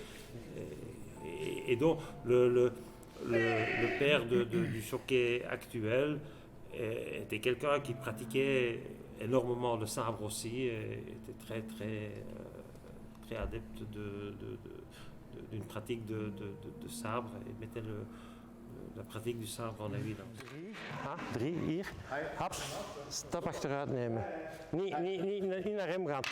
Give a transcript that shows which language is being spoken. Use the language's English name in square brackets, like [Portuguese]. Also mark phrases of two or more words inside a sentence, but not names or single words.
[French] Et donc le père du Shokai actuel était quelqu'un qui pratiquait énormément le sabre aussi, et était très très très adepte d'une pratique de sabre et mettait la pratique du sabre en évidence. 3, [Dutch] hier. Haps, stap achteruit nemen. Niet naar hem gaan.